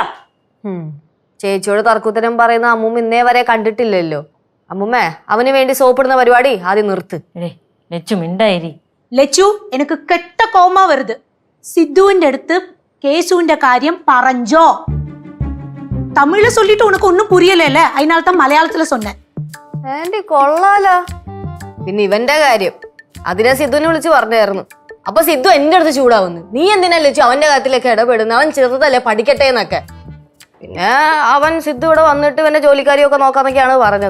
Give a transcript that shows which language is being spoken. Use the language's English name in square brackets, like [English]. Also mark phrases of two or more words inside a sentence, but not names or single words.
[Malayalam] ചേച്ചിയോട് തർക്കുത്തരം പറയുന്ന അമ്മൂമ്മ ഇന്നേ വരെ കണ്ടിട്ടില്ലല്ലോ. അമ്മൂമ്മേ, അവന് വേണ്ടി സോപ്പിടുന്ന പരിപാടി ആദ്യം നിർത്ത്. ലച്ചു മിണ്ടായിരി. ലച്ചു, എനിക്ക് കെട്ട കോമ വരുത്. സിദ്ധുവിന്റെ അടുത്ത് കേസുവിന്റെ കാര്യം പറഞ്ഞോ? [Tamil] തമിഴില് சொல்லிட்டு உனக்கு ஒன்னும் புரியல, அதனால தான் മലയാളത്തില് சொன்னேன். [Malayalam] ആന്റി കൊള്ളാലോ. പിന്നെ ഇവന്റെ കാര്യം അതിനെ സിദ്ധുവിനെ വിളിച്ച് പറഞ്ഞായിരുന്നു. അപ്പൊ സിദ്ധു എന്റെ അടുത്ത് ചൂടാവുന്നു. നീ എന്തിനാ ലച്ചു അവന്റെ കാര്യത്തിലൊക്കെ ഇടപെടുന്നു? അവൻ ചെറുതല്ലേ, പഠിക്കട്ടെ എന്നൊക്കെ. പിന്നെ അവൻ സിദ്ധു ഇവിടെ വന്നിട്ട് ഇവന്റെ ജോലിക്കാരിയൊക്കെ നോക്കാന്നൊക്കെയാണ് പറഞ്ഞത്.